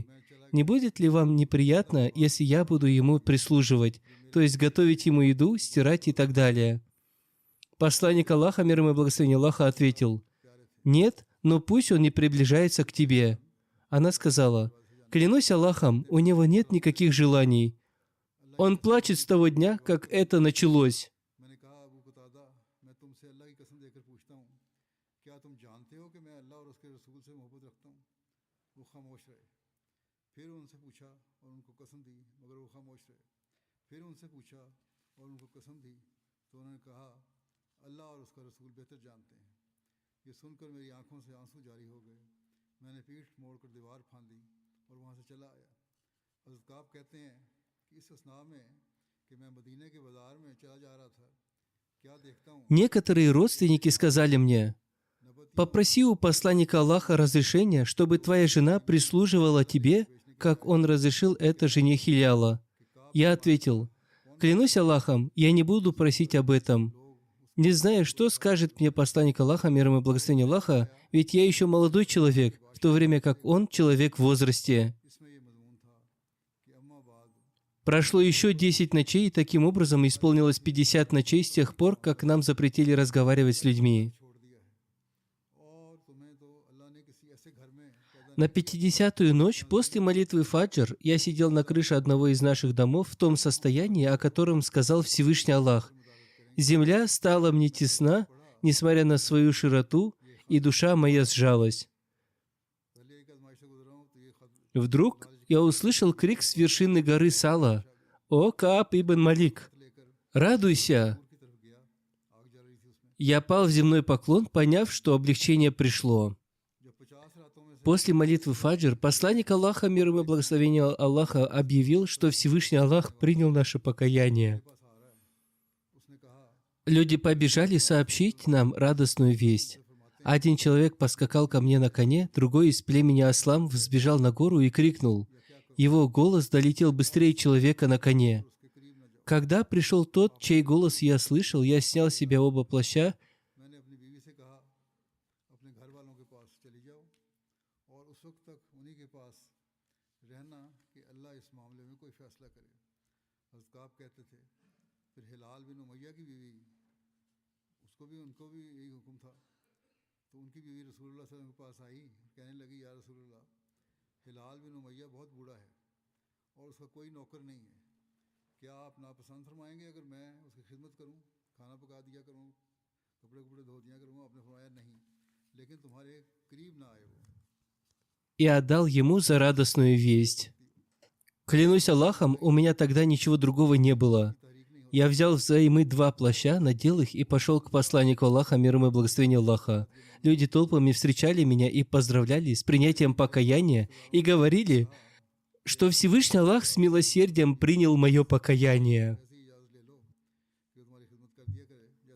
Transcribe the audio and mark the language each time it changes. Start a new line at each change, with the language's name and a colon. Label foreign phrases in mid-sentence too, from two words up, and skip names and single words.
Russian: Не будет ли вам неприятно, если я буду ему прислуживать, то есть готовить ему еду, стирать и так далее?» Посланник Аллаха, мир ему и благословение Аллаха, ответил: «Нет, но пусть он не приближается к тебе». Она сказала: «Клянусь Аллахом, у него нет никаких желаний. Он плачет с того дня, как это началось».
Hindi: मैंने कहा अबू कतादा मैं तुमसे अल्लाह की कसम देकर पूछता हूँ क्या तुम जानते हो कि मैं अल्लाह और उसके रसूल से मोहब्बत रखता हूँ वो खामोश रहे फिर उनसे पूछा और उनको कसम दी मगर वो खामोश रहे फिर उनसे पूछा और उनको कसम दी तो उन्होंने कहा अल्लाह और उसका रसूल बेहतर जानते हैं ये सुनकर मेरी आंखों से आंसू जारी हो गए मैंने पीठ मोड़कर दीवार फांदी और वहाँ से चला आया हज़रत काब कहते हैं कि इस असना में कि मैं मदीने के बाज़ार में चला जा रहा था क्या देखता हूँ
Russian: Некоторые родственники сказали мне: «Попроси у посланника Аллаха разрешения, чтобы твоя жена прислуживала тебе, как он разрешил это жене Хиляла». Я ответил: «Клянусь Аллахом, я не буду просить об этом. Не знаю, что скажет мне посланник Аллаха, мир ему и благословение Аллаха, ведь я еще молодой человек, в то время как он человек в возрасте».
Hindi: इसमें ये मजमून था कि
Arabic: أما بعد
Russian: Прошло еще 10 ночей, и таким образом исполнилось 50 ночей с тех пор, как нам запретили разговаривать с людьми.
Hindi: छोड़ दिया है और तुम्हें तो अल्लाह ने किसी ऐसे घर में पैदा
Russian: На 50-ю ночь после молитвы Фаджр я сидел на крыше одного из наших домов в том состоянии, о котором сказал Всевышний Аллах: «Земля стала мне тесна, несмотря на свою широту, и душа моя сжалась».
Hindi: पहले एक आजमाइश से गुजरा हूँ तो ये खत
Russian: Вдруг я услышал крик с вершины горы Сала: «О Кааб ибн Малик, радуйся!»
Hindi: की तरफ गया आग जल रही थी उसमें
Russian: Я пал в земной поклон, поняв, что облегчение пришло.
Hindi: जब 50 रातों में से
Russian: После молитвы Фаджр посланник Аллаха, мир ему и благословение Аллаха, объявил, что Всевышний Аллах принял наше покаяние.
Hindi: पास आ रहा है उसने कहा
Russian: Люди побежали сообщить нам радостную весть. Один человек поскакал ко мне на коне, другой из племени Аслам взбежал на гору и крикнул. Его голос долетел быстрее человека на коне.
Hindi: उसके करीब न जाओ
Russian: Когда пришел тот, чей голос я слышал, я снял с себя оба плаща.
Hindi: मैंने अपनी बीवी से कहा अपने घर वालों के पास चली जाओ और उस वक्त तक उन्हीं के पास रहना कि अल्लाह इस मामले में कोई फैसला करे हज़रत काब कहते थे फिर हिलाल बिन उमैया की बीवी उनको भी यही हुक्म था तो उनकी बीवी रसूलुल्लाह
Arabic: صلى الله عليه وسلم
Hindi: के पास आई कहने लगी
Arabic: يا رسول الله
Hindi: हिलाल बिन उमैया बहुत बूढ़ा है और उसका कोई नौकर नहीं है क्या आप नापसंद फरमाएंगे अगर मैं उसकी खिदमत करूं खाना पका दिया करूं कपड़े कपड़े धो दिया करूं आपने फरमाया नहीं लेकिन तुम्हारे करीब ना आए वो
Russian: И отдал ему за радостную весть. Клянусь Аллахом, у меня тогда ничего другого не было.
Hindi: तहरीक नहीं
Russian: Я взял взаймы 2 плаща, надел их и пошел к посланнику Аллаха, мир ему и благословение Аллаха. Люди толпами встречали меня и поздравляли с принятием покаяния и говорили, что Всевышний Аллах с милосердием принял мое покаяние.
Hindi: ऐसी इजाज़त ले लो कि वो तुम्हारी खिदमत कर दिया करे जैसे